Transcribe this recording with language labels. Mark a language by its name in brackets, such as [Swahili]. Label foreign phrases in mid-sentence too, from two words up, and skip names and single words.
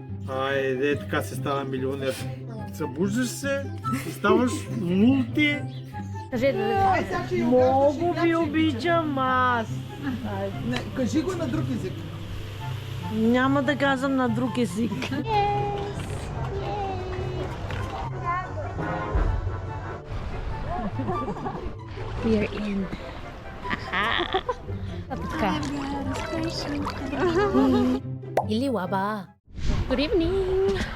[Bulgarian] Айде, така се става милионер. Събуждаш се и ставаш мулти. Кажете, много ви обичам аз. Не, кажи го на друг език. Няма да казвам на друг език. [English] We are in. [Bulgarian] Така. Ili waba. [English] Good evening.